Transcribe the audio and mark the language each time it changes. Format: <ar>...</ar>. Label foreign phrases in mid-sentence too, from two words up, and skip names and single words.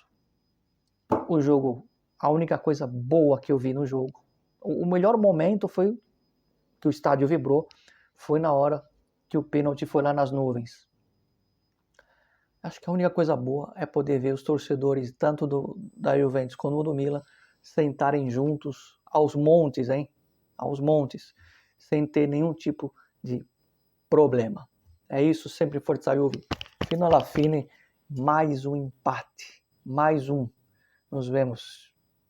<pt>O jogo, a única coisa boa que eu vi no jogo, o melhor momento foi que o estádio vibrou, foi na hora que o pênalti foi lá nas nuvens. Acho que a única coisa boa é poder ver os torcedores, tanto da Juventus como do Milan, sentarem juntos aos montes, hein? Aos montes, sem ter nenhum tipo de problema. É isso,</pt> <it>sempre Forza Juve. Fino alla fine,</it> <pt>mais um empate. Mais um. Nos vemos.</pt>